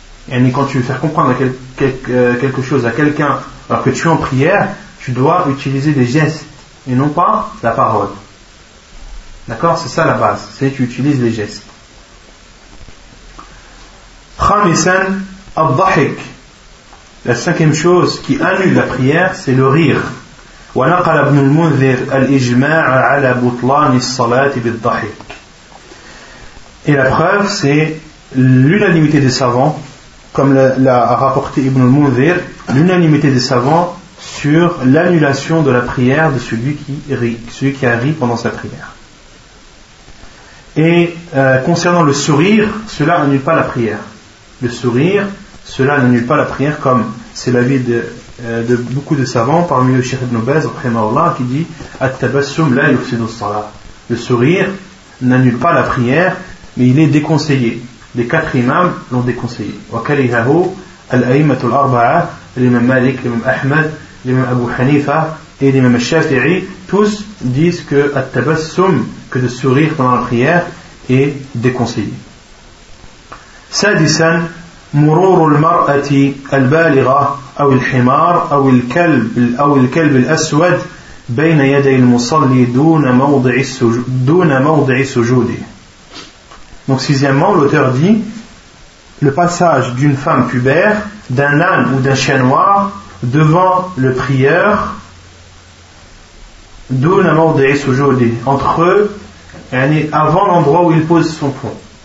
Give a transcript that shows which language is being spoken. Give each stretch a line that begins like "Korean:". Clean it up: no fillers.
French: Et quand tu veux faire comprendre quelque chose à quelqu'un, alors que tu es en prière, tu dois utiliser des gestes et non pas la parole. D'accord? C'est ça la base. C'est que tu utilises les gestes.
Arabic: Khamisan al-dhahik.
French: La cinquième chose qui annule la prière, c'est le rire.
Arabic: ونقل ابن المنذر الإجماع على بطلان الصلاة بالضحك.
French: Et la preuve, c'est l'unanimité des savants, comme l'a rapporté Ibn al-Munzir, l'unanimité des savants sur l'annulation de la prière de celui qui a ri pendant sa prière. Et concernant le sourire, cela n'annule pas la prière. Le sourire, cela n'annule pas la prière, comme c'est l'avis de beaucoup de savants, parmi eux Cheikh Ibn Baz rahimahullah, qui dit
Arabic: At-tabassum la yufsidu as-salah.
French: Le sourire n'annule pas la prière, mais il est déconseillé. Les quatre imams l'ont déconseillé.
Arabic: Wa karihahu al-a'immatu al-arba'a,
French: l'imam Malik, l'imam Ahmed, l'imam Abu Hanifa et l'imam Shafi'i, tous disent que at-tabassum, que de sourire pendant la prière, est déconseillé.
Arabic: Sadisan, مرور المرأة البالغة أو الحمار أو الكلب أو الكلب الأسود بين يدي المصلي دون موضع سجوده.
French: Donc sixièmement, l'auteur dit le passage d'une femme pubère, d'un âne ou d'un chien noir devant le prieur,
Arabic: دون موضع سجوده,
French: entre eux, avant l'endroit où il pose son front.